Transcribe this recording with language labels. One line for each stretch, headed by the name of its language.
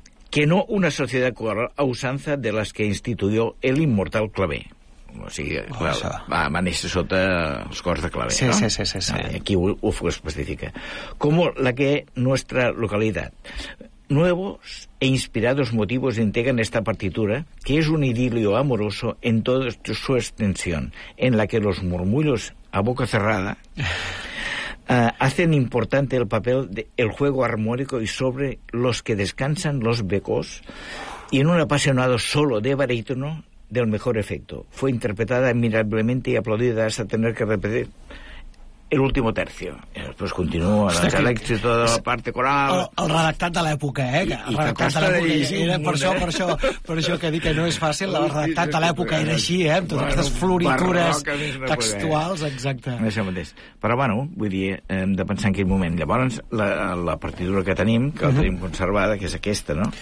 Spanish: Que no una sociedad coral a usanza de las que instituyó el inmortal Clavé.
Catalan: O sigui, va néixer sota els cors de Clavé, sí, no? Sí. Aquí ho especifica.
Spanish: Como la que nuestra localidad... Nuevos e inspirados motivos integran esta partitura, que es un idilio amoroso en toda su extensión, en la que los murmullos a boca cerrada hacen importante el papel del juego armónico y sobre los que descansan los becos, y en un apasionado solo de barítono del mejor efecto. Fue interpretada admirablemente y aplaudida hasta tener que repetir el último tercio.
Catalan: Després continua l'èxit de la part coral. El redactat de l'època, eh? El redactat de l'època. Per això que dic que no és fàcil, el redactat de l'època era així, eh? Amb totes aquestes floritures textuals, exacte. Això mateix. Però, bueno, vull dir, hem de pensar en quin moment. Llavors, la partitura que tenim, que la tenim conservada, que és aquesta, no?